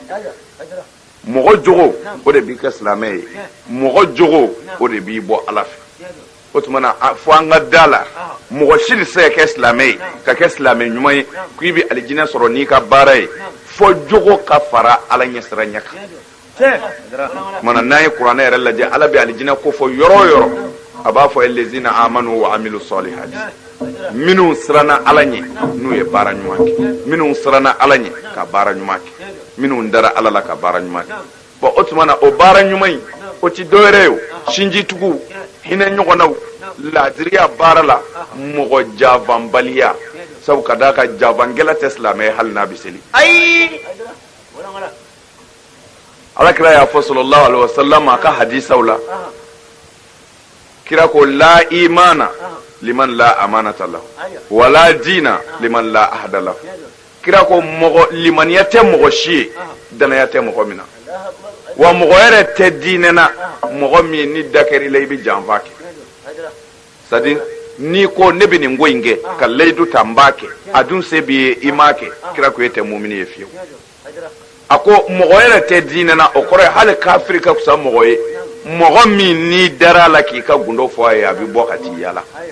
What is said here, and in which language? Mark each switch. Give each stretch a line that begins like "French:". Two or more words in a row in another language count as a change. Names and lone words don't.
Bambara: ye mɔgɔ jogo o de b'i kɛ silamɛ ye mɔgɔ jogo o de b'i bɔ ala fɛ o tuma na fo an ka da la mɔgɔ si de se ka kɛ silamɛ ye ka kɛ silamɛ ɲuman ye k'i bɛ alijinɛ sɔrɔ n'i ka baara ye fo jogo ka fara ala ɲɛsiranya kan tuma na n'an ye kuranɛ yɛrɛ lajɛ ala bɛ alijinɛ ko fɔ yɔrɔ o yɔrɔ a b'a fɔ
Arabic: الذين آمنوا وعملوا الصالحات
Bambara: minnu siranna ala ɲɛ n'u ye baara ɲuman kɛ minnu siranna ala ɲɛ ka baara ɲuman kɛ minnu dara ala la ka baara ɲuman kɛ bon o tuma na o baara ɲuman in o ti dɔwɛrɛ ye o sinjitigiw hinɛ ɲɔgɔnnaw laadiriya baara la mɔgɔ jafanbaliya sabu ka d'a kan jafangɛla tɛ silamɛ ye hali n'a bɛ seli ayi alakira y'a fɔ
Arabic: صلى الله عليه وسلم
Bambara: a ka hadisaw la kira ko
Arabic: لا إيمان لمن لا أمانة له ولا دين لمن لا عهد له
Bambara: kira ko mɔgɔ limaniya tɛ mɔgɔ si ye danaya tɛ mɔgɔ min na wa mɔgɔ yɛrɛ tɛ diinɛ na mɔgɔ min ni da kɛr'i la i bɛ janfa kɛ
French: c'est à dire
Bambara: n'i ko ne bɛ nin ko in kɛ ka layidu ta n b'a kɛ a dun se b'i ye i m'a kɛ kira ko e tɛ mumini ye fiyewu ako mɔgɔ yɛrɛ tɛ diinɛ na o kɔrɔ ye hali kafiri ka fisa mɔgɔ ye mɔgɔ min n'i dara la k'i ka gundo fɔ a ye a bɛ bɔ ka t'i yala